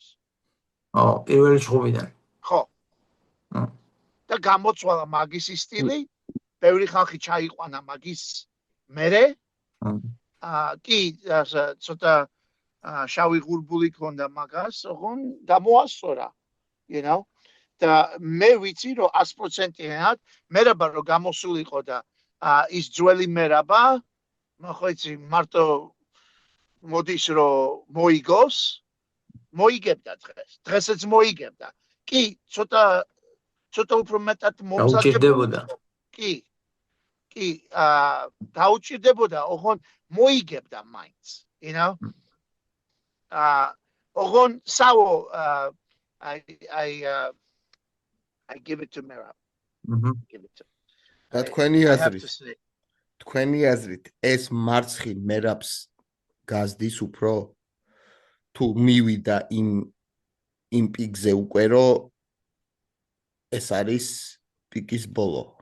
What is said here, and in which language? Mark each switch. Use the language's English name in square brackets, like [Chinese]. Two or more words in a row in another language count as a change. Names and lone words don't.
[Georgian] პირველი ჩხუბიდან. ხო. და გამოწვალა მაგის სტილი, ბევრი ხალხი ჩაიყვანა მაგის მერე. კი, ცოტა შავი ღურბული ქონდა მაგას, ოღონ გამოასწორა, [English] you know? [Georgian] და მე ვიცი რომ 100%-იანად მერაბა რომ გამოსულიყო და ის ძველი მერაბა, ხო იცი, მარტო მოდის რომ მოიგოს, მოიგებდა დღეს. დღესაც მოიგებდა. კი, ცოტა უფრო მეტად დაუჭირდებოდა. კი, დაუჭირდებოდა, ოღონ მოიგებდა მაინც, [English] you know? [Georgian] ოღონ საო [English] I give it to Merab. Give it to. [Georgian] და თქვენი აზრით ეს მარცხი მერაბს გაზდის უფრო თუ მივიდა იმ პიკზე უკვე რომ ეს არის პიკის ბოლო.